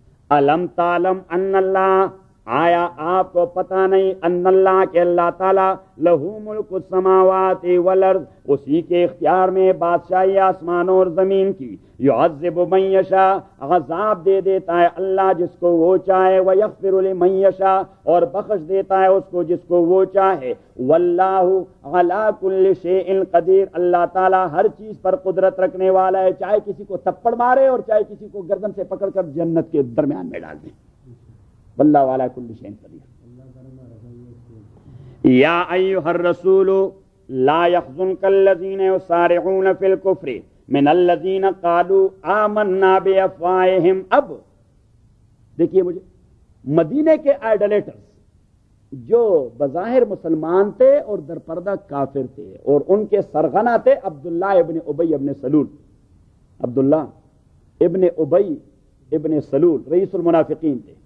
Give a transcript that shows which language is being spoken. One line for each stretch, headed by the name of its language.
Arabic: علم تعلم ان اللہ
Urdu: آیا آپ کو پتہ نہیں ان اللہ کے اللہ تعالیٰ
Arabic: لہو ملک السماوات والارض
Urdu: اسی کے اختیار میں بادشاہی آسمانوں اور زمین کی
Arabic: یعذب من یشاء
Urdu: عذاب دے دیتا ہے اللہ جس کو وہ چاہے
Arabic: ویغفر لمن یشاء
Urdu: اور بخش دیتا ہے اس کو جس کو وہ چاہے واللہ
Arabic: علی کل شیء قدیر
Urdu: اللہ تعالیٰ ہر چیز پر قدرت رکھنے والا ہے چاہے کسی کو تھپڑ مارے اور چاہے کسی کو گردن سے پکڑ کر جنت کے درمیان میں ڈال دے.
Arabic: واللہ علی کل شیء قدیر. یا ایھا الرسول لا يحزنك الذين يسارعون في الكفر من الذين قالوا آمنا بأفواههم.
Urdu: اب دیکھیے مجھے مدینے کے آئیڈولیٹرز جو بظاہر مسلمان تھے اور در پردہ کافر تھے اور ان کے سرغنہ تھے عبداللہ ابن ابی ابن سلول. عبداللہ ابن ابی ابن سلول رئیس المنافقین تھے.